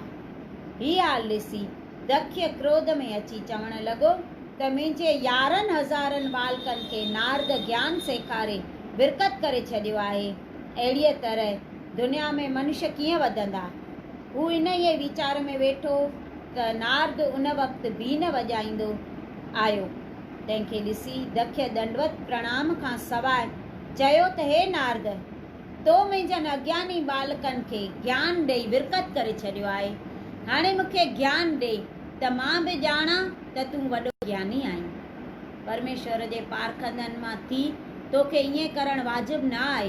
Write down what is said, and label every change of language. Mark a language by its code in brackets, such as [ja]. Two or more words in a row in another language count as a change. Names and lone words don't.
[sd] हीअ हाल ॾिसी दख्य क्रोध में अची चवणु लॻो त मुंहिंजे 11,000 बालकनि खे नारद ज्ञान सेखारे विरकत करे छॾियो आहे। अहिड़ीअ तरह दुनिया में मनुष्य कीअं वधंदा। हू इन ई वीचार में वेठो त नारद उन वक़्तु बीन वॼाईंदो आयो। तंहिंखे ॾिसी दख्य दंडवत प्रणाम खां सवाइ चयो त हे नारद, तो मुंहिंजनि अज्ञानी बालकनि खे ज्ञान ॾेई विरकत करे छॾियो आहे। हाणे मूंखे ज्ञान ॾे त मां बि ॼाणा त तूं वॾो ज्ञानी आहीं। परमेश्वर जे पारखंदनि मां थी तोखे ईअं करणु वाजिबु न आहे।